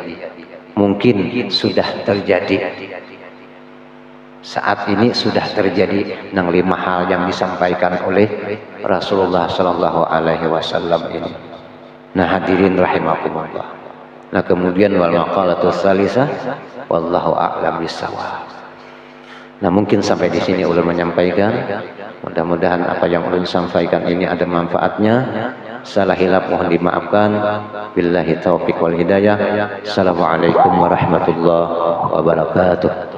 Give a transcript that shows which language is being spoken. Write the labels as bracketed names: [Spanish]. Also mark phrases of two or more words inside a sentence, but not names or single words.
[Indonesian] Mungkin sudah terjadi. Saat ini sudah terjadi 5 hal yang disampaikan oleh Rasulullah [Arabic] صلى الله عليه وسلم [Indonesian] ini. [Arabic] Nah, حاضرين رحمكم الله. Nah, kemudian والمقالة الثالثة والله أعلم بالصواب. [Indonesian] Nah, mungkin sampai di sini ulun menyampaikan. Mudah-mudahan apa yang ulun sampaikan ini ada manfaatnya. Salah hilaf mohon dimaafkan. [Arabic] بالله التوفيق والهداية. السلام عليكم ورحمة الله وبركاته.